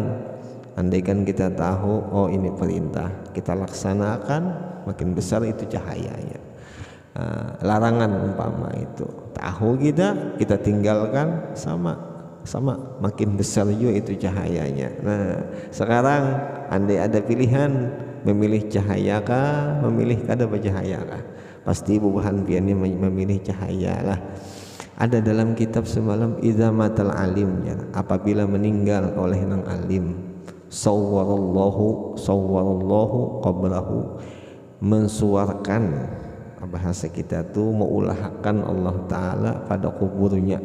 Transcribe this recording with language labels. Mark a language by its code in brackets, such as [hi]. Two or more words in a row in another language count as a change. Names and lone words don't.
[bjn] Andaikan kita tahu ini perintah, kita laksanakan, makin besar itu cahayanya. Larangan umpama itu tahu kita tinggalkan, sama makin besar juga itu cahayanya. Nah sekarang andai ada pilihan memilih cahaya kah, memilih kada bercahaya kah, pasti bubahan piannya memilih cahaya lah. Ada dalam kitab semalam, [ar] إذا مات العالم [bjn] ya, apabila meninggal oleh nang alim, [ar] صور الله قبره, [bjn] mensuarkan bahasa kita tuh mengulahkan Allah Ta'ala pada kuburnya.